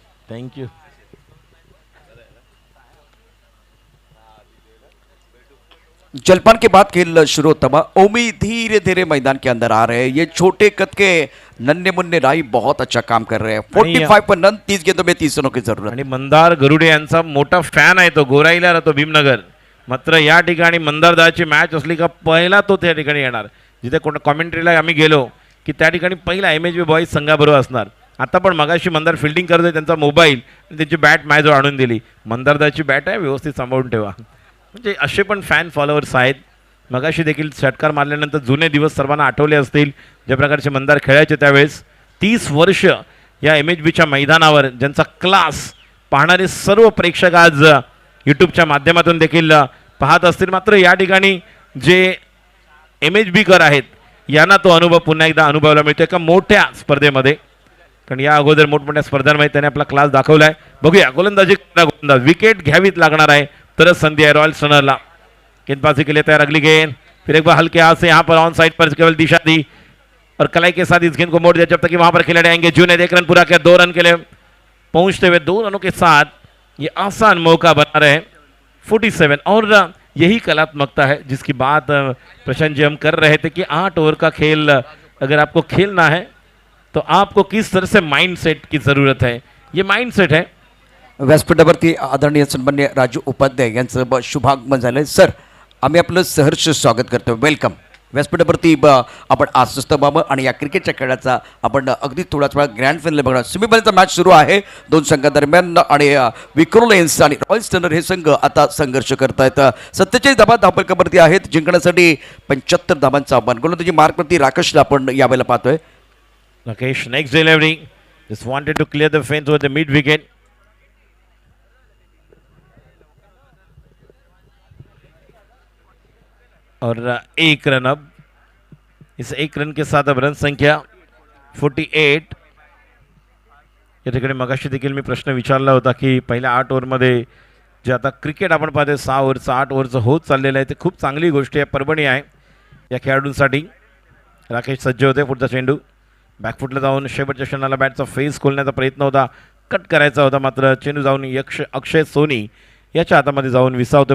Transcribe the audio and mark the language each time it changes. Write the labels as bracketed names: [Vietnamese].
[English] Thank you. [Hindi] जलपान के बाद खेल शुरू होता हुआ ओमी धीरे धीरे मैदान के अंदर आ रहे हैं. ये छोटे कद के नन्हे मुन्ने राई बहुत अच्छा काम कर रहे हैं. 45 पर रन, 30 गेंदों में 30 रनों की जरूरत. [Marathi] आणि मंदार गरुडे यांचा मोठा फॅन आहे तो. गोराईला राहतो भीमनगर. मात्र या ठिकाणी मंदारदाची मॅच असली का पहिला तो त्या ठिकाणी येणार. जिथे कोण कॉमेंट्रीला आम्ही गेलो की त्या ठिकाणी पहिला MHB बॉईज संघाबरोबर असणार. आता पण मगाशी मंदार फिल्डिंग करतोय, त्यांचा मोबाईल आणि त्यांची बॅट मॅचवर आणून दिली. मंदारदाची बॅट आहे, व्यवस्थित सांभाळून ठेवा. म्हणजे असे पण फॅन फॉलोअर्स आहेत. मगाशी देखील षटकार मारल्यानंतर जुने दिवस सर्वांना आठवले असतील, ज्या प्रकारचे मंदार खेळायचे त्यावेळेस. 30 वर्ष या MHBच्या मैदानावर ज्यांचा क्लास पाहणारे सर्व प्रेक्षक आज यूट्यूबच्या माध्यमातून देखील पाहत असतील. मात्र या ठिकाणी जे MHBकर आहेत यांना तो अनुभव पुन्हा एकदा अनुभवायला मिळतो एका मोठ्या स्पर्धेमध्ये. कारण या अगोदर मोठमोठ्या स्पर्धांमध्ये त्याने आपला क्लास दाखवला आहे. बघूया गोलंदाजी, गोलंदाज विकेट घ्यावीच लागणार आहे तरच संधी है रॉयल स्टनरला. [Hindi] गेंदबाजी के लिए तैयार अगली गेंद. फिर एक बार हल्के हाथ से यहाँ पर ऑन साइड पर केवल दिशा दी और कलाई के साथ इस गेंद को मोड़ दिया जब तक कि वहां पर खिलाड़ी आएंगे. जून ने 1 रन पूरा किया, 2 रन के लिए पहुंचते हुए 2 रनों के साथ ये आसान मौका बना रहे 47. और यही कलात्मकता है जिसकी बात प्रशांत जी हम कर रहे थे कि 8 ओवर का खेल अगर आपको खेलना है तो आपको किस तरह से माइंड सेट की ज़रूरत है. ये माइंड सेट है. [Marathi] व्यासपीठावरती आदरणीय सन्मान्य राजू उपाध्याय यांचं शुभागमन झालंय. सर, आम्ही आपलं सहर्ष स्वागत करतो. वेलकम. व्यासपीठावरती आपण आश्वस्त व्हावं आणि या क्रिकेटच्या खेळाचा आपण अगदी थोडाच वेळा ग्रँड फायनल बघणार. सेमीफायनलचा मॅच सुरू आहे दोन संघादरम्यान आणि विक्रोलेन्स आणि रॉयल स्टनर हे संघ आता संघर्ष करत आहेत. 47 धावा धावफलकावरती आहेत. जिंकण्यासाठी 75 धावांचं आव्हान. गोलंदाजी मार्कवरती राकेशला आपण यावेळेला पाहतोय. [English] Rakesh next delivery just wanted to clear the fence with the mid wicket. [Hindi] और 1 रन. अब इस 1 रन के साथ अब रन संख्या 48. [Marathi] या ठिकाणी मगाशी देखील मी प्रश्न विचारला होता की पहिल्या 8 ओव्हरमध्ये जे आता क्रिकेट आपण पाहतोय 6 ओव्हरचं 8 ओव्हरचं होत चाललेलं आहे ते खूप चांगली गोष्ट आहे, परभणी आहे या खेळाडूंसाठी. राकेश सज्ज होते. पुढचा चेंडू बॅकफुटला जाऊन शेवटच्या क्षणाला बॅटचा फेस खोलण्याचा प्रयत्न होता, कट करायचा होता, मात्र चेंडू जाऊन अक्षय सोनी याच्या हातामध्ये जाऊन विसावतो.